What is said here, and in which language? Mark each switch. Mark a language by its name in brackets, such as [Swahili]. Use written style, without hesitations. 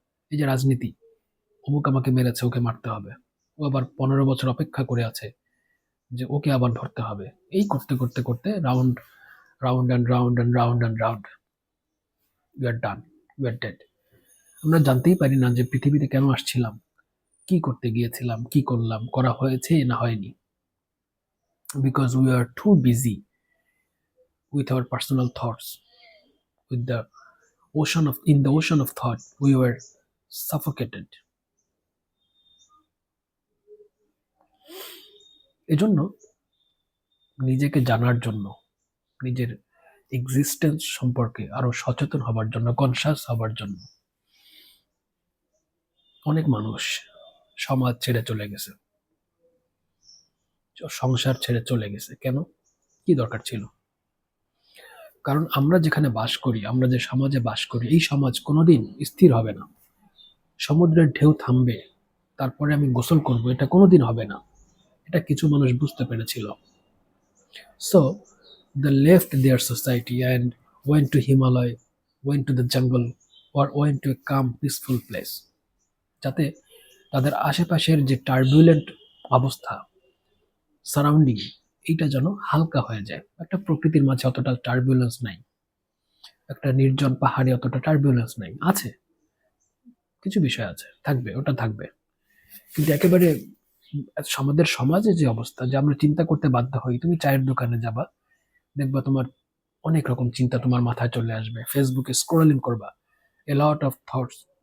[Bangla] এই যে রাজনীতি, অমুক আমাকে মেরেছে, ওকে মারতে হবে। ও আবার 15 বছর অপেক্ষা করে আছে যে ওকে আবার ধরতে হবে। এই করতে করতে করতে [English] Round round and round and round and round, we are done, we are dead. [Bangla] আমরা জানতেই পারি না যে পৃথিবীতে কেন আসছিলাম, কি করতে গিয়েছিলাম, কি করলাম, করা হয়েছে না হয়নি। [English] Because we are too busy with our personal thoughts, with the in the ocean of thought, we were suffocated. [Bangla] এজন্য নিজেকে জানার জন্য, নিজের এক্সিস্টেন্স সম্পর্কে আরো সচেতন হবার জন্য, কনসাস হবার জন্য অনেক মানুষ সমাজ ছেড়ে চলে গেছে, সংসার ছেড়ে চলে গেছে। কেন? কি দরকার ছিল? কারণ আমরা যেখানে বাস করি, আমরা যে সমাজে বাস করি, এই সমাজ কোনোদিন স্থির হবে না। সমুদ্রের ঢেউ থামবে, তারপরে আমি গোসল করব, এটা কোনোদিন হবে না। এটা কিছু মানুষ বুঝতে পেরেছিল। [English] So they left their society and went to Himalaya, went to the jungle, or went to a calm, peaceful place, [Bangla] যাতে তাদের আশেপাশের যে টার্বুলেন্ট অবস্থা, সারাউন্ডিং, এইটা যেন হালকা হয়ে যায়। একটা প্রকৃতির মাঝে অতটা টার্বুলেন্স নাই, একটা নির্জন পাহাড়ে অতটা টার্বুলেন্স নাই। আছে, কিছু বিষয় আছে, থাকবে, ওটা থাকবে। কিন্তু একেবারে আমাদের সমাজে যে অবস্থা, যে আমরা চিন্তা করতে বাধ্য হই, তুমি চায়ের দোকানে যাবা, দেখবা তোমার অনেক রকম চিন্তা তোমার মাথায় চলে আসবে। ফেসবুকে স্ক্রলিং করবা, [English] a lot of thoughts,